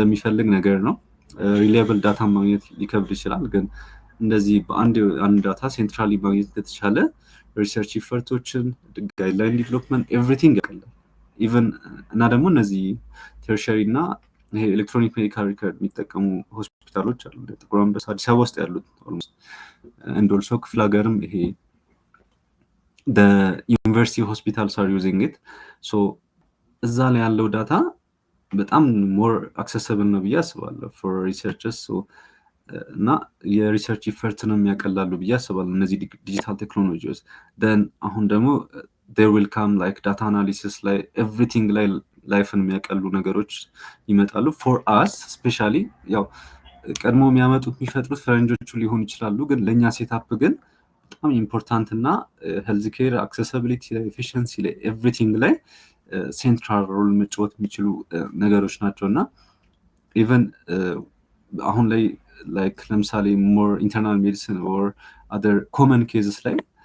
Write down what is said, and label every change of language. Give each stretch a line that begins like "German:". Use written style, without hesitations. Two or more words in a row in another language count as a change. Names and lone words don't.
Amharic: የሚፈልግ ነገር ነው። ሪላየብል ዳታ ማግኘት ሊከብድ ይችላል፣ ግን እንደዚህ በአንድ ዳታ ሴንትራሊ ማግኘት ከተቻለ ሪሰርች ኢፈርቶችን
English: guideline development everything
Amharic: ያቀላል። ኢቨን እና ደግሞ እነዚህ ተርሸሪ እና ይሄ
English: electronic medical record
Amharic: የሚጠቀሙ ሆስፒታሎች አሉ ጥቁር አንበሳ አዲስ አበባ ውስጥ ያሉት
English: and also
Amharic: ክፍለ ሀገርም ይሄ
English: the university hospitals are using it.
Amharic: እዛ ላይ ያለው ዳታ በጣም
English: more accessible
Amharic: ነው ብዬ አስባለሁ
English: for researchers
Amharic: እና የሪሰርች ኢፈርትንም ያቀላሉ ብዬ አስባለሁ እነዚህ ዲጂታል ቴክኖሎጂዎች። then አሁን ደግሞ
English: there will come like data analysis
Amharic: ላይ everything ላይ ላይፍን የሚያቀሉ ነገሮች ይመጣሉ
English: for us especially
Amharic: ያው ቀድሞ የሚያመጡት የሚፈጥሩት ፈረንጆቹ ሊሆኑ ይችላሉ፣ ግን ለኛ ሴትአፕ ግን በጣም ኢምፖርታንት እና
English: health care accessibility
Amharic: ላይ ኤፊሺየንሲ ላይ ኤቭሪቲንግ ላይ ሴንትራል ሮል መጫወት የሚችሉ ነገሮች ናቸውና ኢቨን አሁን ላይ ላይክ ለምሳሌ
English: more internal medicine or other common cases
Amharic: ላይ